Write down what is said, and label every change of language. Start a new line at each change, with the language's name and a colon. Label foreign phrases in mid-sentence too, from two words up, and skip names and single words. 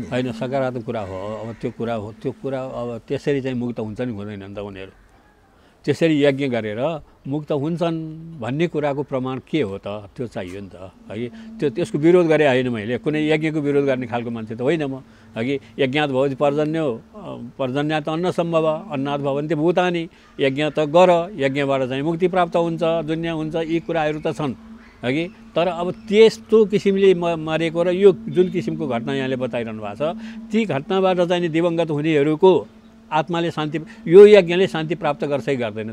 Nepali: होइन, सकारात्मक कुरा हो। अब त्यो कुरा अब त्यसरी चाहिँ मुक्त हुन्छ नि हुँदैन त उनीहरू? त्यसरी यज्ञ गरेर मुक्त हुन्छन् भन्ने कुराको प्रमाण के हो त? त्यो चाहियो नि त है। त्यसको विरोध गरे होइन मैले, कुनै यज्ञको विरोध गर्ने खालको मान्छे त होइन म हगि।
Sanskrit: यज्ञात भवति पर्जन्यो, पर्जन्यात अन्न सम्भव, अन्नाथ भवन्ति भूतानि।
Nepali: यज्ञ त गर, यज्ञबाट चाहिँ मुक्ति प्राप्त हुन्छ, दुनियाँ हुन्छ, यी कुराहरू त छन् हगि। तर अब त्यस्तो किसिमले मरेको र यो जुन किसिमको घटना यहाँले बताइरहनु भएको छ, ती घटनाबाट चाहिँ नि दिवंगत हुनेहरूको आत्माले शान्ति, यो यज्ञले शान्ति प्राप्त गर्छ कि गर्दैन?